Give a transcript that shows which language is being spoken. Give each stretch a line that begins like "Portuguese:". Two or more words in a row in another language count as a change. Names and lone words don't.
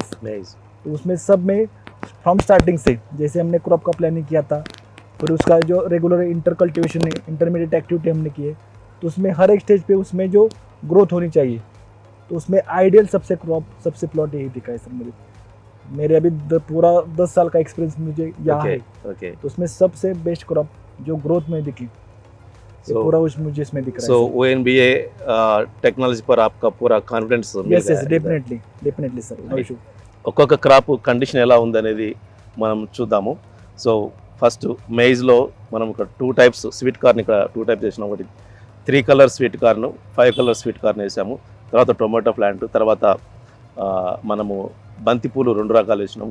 Hindi: तो उसमें सब में
English: from starting
Hindi: से जैसे हमने क्रॉप का प्लानिंग किया था, फिर उसका जो
English: regular inter cultivation
Hindi: है,
English: intermediate activity
Hindi: हमने की है, तो उसमें हर एक स्टेज पे उसमें जो ग्रोथ होनी चाहिए, तो उसमें आइडियल सबसे क्रॉप सबसे प्लॉट यही दिखा है सर। मेरे अभी पूरा 10 साल का एक्सपीरियंस मुझे यहाँ है। तो उसमें सबसे
English: best crop
Hindi: जो ग्रोथ में दिखी, पूरा मुझे इसमें दिख रहा है।
English: so ONBA technology
Hindi: पर आपका पूरा కాన్ఫిడెన్స్
English: yes definitely sir, no issue.
Telugu: ఒక్కొక్క క్రాప్ కండిషన్ ఎలా ఉందనేది మనం చూద్దాము. సో ఫస్ట్ మేజ్లో మనం ఒక 2 టైప్స్
English: sweet corn
Telugu: ఇక్కడ 2 టైప్స్ వేసినాం. ఒకటి 3 కలర్
English: sweet corn,
Telugu: 5 కలర్
English: sweet corn
Telugu: వేసాము. తర్వాత
English: tomato plant,
Telugu: తర్వాత మనము బంతిపూలు 2 రకాలు వేసినాం.